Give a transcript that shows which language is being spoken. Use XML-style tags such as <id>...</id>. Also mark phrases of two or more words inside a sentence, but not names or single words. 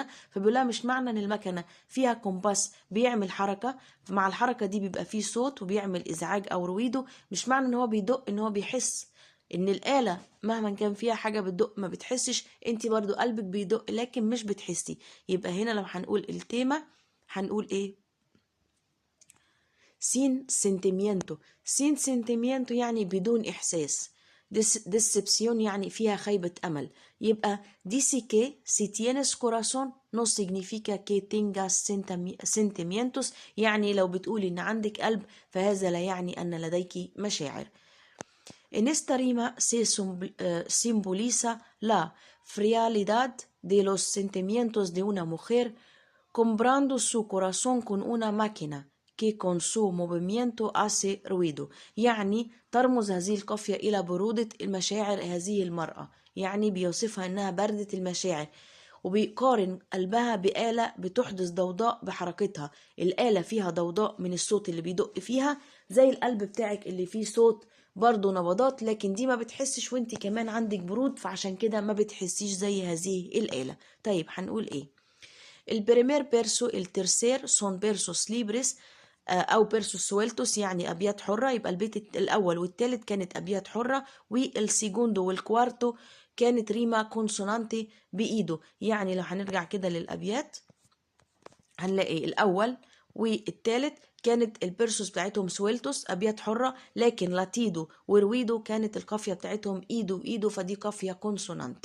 <ar>فبيقولها مش معنى إن المكنة فيها كومباس بيعمل حركة، مع الحركة دي بيبقى فيه صوت وبيعمل إزعاج أو رويدو، مش معنى إن هو بيدق إن هو بيحس. إن الآلة مهما كان فيها حاجة بتدق ما بتحسش، انت برضو قلبك بيدق لكن مش بتحسي. يبقى هنا لو هنقول التيمة هنقول إيه؟</ar> <es>sin sentimiento. sin sentimiento</es> <ar>يعني بدون إحساس. decepción يعني فيها خيبة أمل.</ar> <es>يبقى dice que si tienes corazón no significa que tengas sentimientos.</es> <ar>يعني لو بتقولي إن عندك قلب فهذا لا يعني أن لديك مشاعر.</ar> <es>En esta rima se simboliza la frialdad de los sentimientos de una mujer comprando su corazón con una máquina que con su movimiento hace ruido.</es> <ar>يعني ترمز هذه القافية إلى برودة المشاعر هذه المرأة. يعني بيوصفها إنها باردة المشاعر، وبيقارن قلبها بآلة بتحدث ضوضاء بحركتها. الآلة فيها ضوضاء من الصوت اللي بيدق فيها، زي القلب بتاعك اللي فيه صوت برضو نبضات، لكن دي ما بتحسش وانت كمان عندك برود، فعشان كده ما بتحسيش زي هذه الآلة. طيب هنقول ايه؟</ar> <es>El primer verso, el tercer son versos libres</es> <ar>أو</ar> <es>versos sueltos</es> <ar>يعني أبيات حرة، يبقى البيت الأول والتالت كانت أبيات حرة،</ar> <es>y el segundo y el cuarto</es> <ar>كانت</ar> <es>rima consonante</es> <ar>بإيده. يعني لو هنرجع كده للأبيات هنلاقي الأول والتالت كانت البيرسوس بتاعتهم سويلتوس أبيات حرة، لكن</ar> <es>latido y ruido</es> <ar>كانت القافية بتاعتهم إيدو إيدو، فدي</ar> <es>rima consonante.</es>